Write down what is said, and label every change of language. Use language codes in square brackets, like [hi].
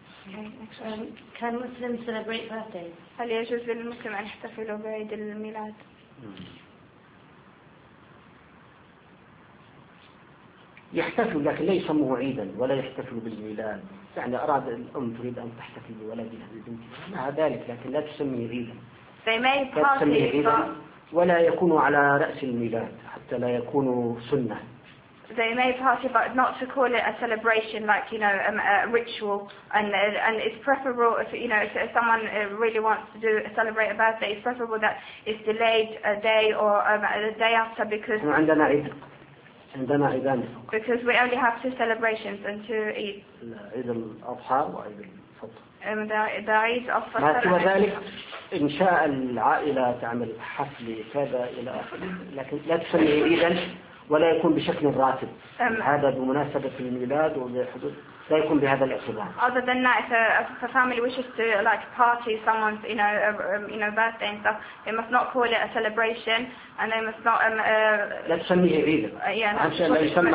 [en] Okay, can Muslims celebrate birthdays? [ar] هل يجوز للمسلم أن يحتفلوا بعيد الميلاد؟ يحتفل لكن ليس موعيدا ولا يحتفل بالميلاد. يعني أراد الأم تريد أن تحتفل بولدها ببنتها مع ذلك لكن لا تسمي عيدا. [en] They may party but [ar] ولا يكون على رأس الميلاد حتى لا يكون سنة. [en] They may party but not to call it a celebration like you know a ritual and it's preferable if you know if someone really wants to do celebrate a birthday it's preferable that it's delayed a day or a day after because. [ar] عندنا عيد. عندنا عيدان فقط. [en] Because we only have two celebrations and two Eid. [ar] عيد الأضحى وعيد الفطر. [en] The Eid of [ar] Fitr. ما سوى ذلك إنشاء العائلة تعمل حفل كذا إلى آخره لكن لا تسمي عيدا ولا يكون بشكل راتب. هذا بمناسبة الميلاد وبحدود. [en] Other than that, if a family wishes to like party someone's you know birthday and stuff, they must not call it a celebration, and they must not let's call it عيدا.